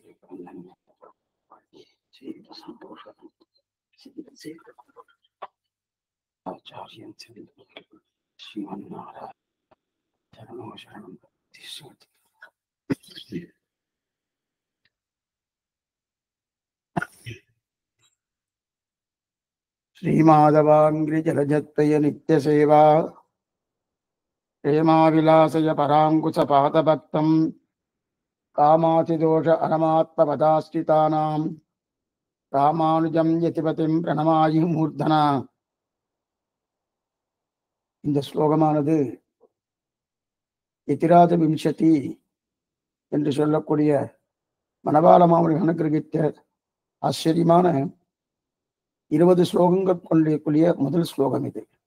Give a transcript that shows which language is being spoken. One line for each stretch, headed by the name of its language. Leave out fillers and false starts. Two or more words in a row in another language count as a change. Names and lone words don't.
Sanskrit: ஆச்சாரியன் श्रीमन्नारायण चरणौ शरणम् श्रीमाधवाङ्घ्रिजलजत्तय नित्यसेवा प्रेमाविलासय पराङ्कुशपादभक्तम् कामातिदोष अनमात्मपदाश्रितानां रामानुजं यतिपतिं प्रणमामि मूर्धना.
Tamil: இந்த ஸ்லோகமானது எதிராத விம்சதி என்று சொல்லக்கூடிய மணவாள மாமுனி அனுகிரகித்த ஆச்சரியமான 20 ஸ்லோகங்கள் கொண்டிருக்கூடிய முதல் ஸ்லோகம் இது.